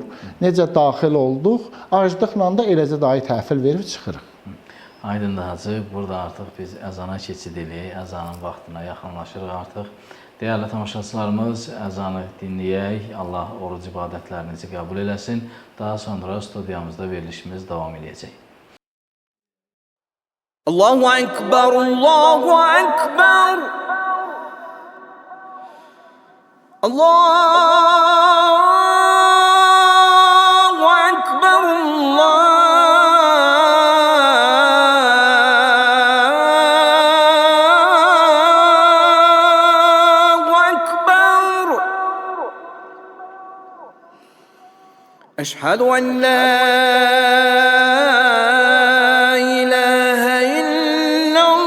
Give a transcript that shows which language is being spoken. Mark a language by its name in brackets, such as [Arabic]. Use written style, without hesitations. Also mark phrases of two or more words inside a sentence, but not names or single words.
[Azerbaijani] Necə daxil olduq, aclıqla da eləcə dahi təhvil verib çıxırıq. Aydındır Hacı, burada artıq biz əzana keçid edirik, əzanın vaxtına yaxınlaşırıq artıq. Dəyərli tamaşaçılarımız, əzanı dinləyək, Allah oruc ibadətlərinizi qəbul eləsin. Daha sonra studiyamızda verilişimiz davam edəcək. [Arabic] الله أكبر، الله أكبر. الله أكبر, أشهد أن لا إله إلا